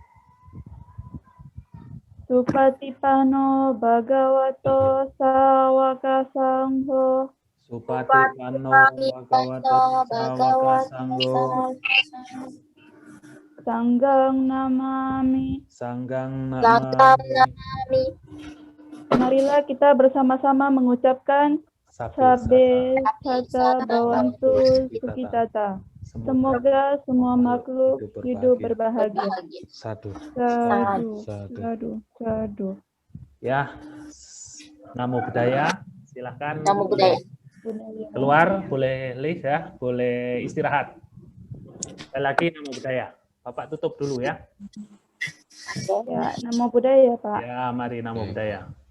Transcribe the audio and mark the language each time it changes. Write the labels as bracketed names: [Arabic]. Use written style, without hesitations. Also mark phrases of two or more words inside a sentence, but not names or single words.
[Pali] Supatipano bhagavato sawaka sangho. Supatipano bhagavato sawaka sangho. Sanggang namami. Sanggang namami. [Indonesian] Marilah kita bersama-sama mengucapkan [Pali] Sabbe Tata Bhavantu Sukhitata. [Indonesian] Semoga semua makhluk hidup berbahagia. [Pali] Sadu. Sadu. Sadu. Sadu. [Indonesian] Ya, [Pali] Namo Buddhaya. [Indonesian] Silakan. [Pali] Namo Buddhaya. [Indonesian] Keluar, boleh leave ya, boleh istirahat. Sekali lagi [Pali] Namo Buddhaya. [Indonesian] Bapak tutup dulu ya. Ya, [Pali] Namo Buddhaya, [Indonesian] Pak. Ya, mari [Pali] Namo Buddhaya.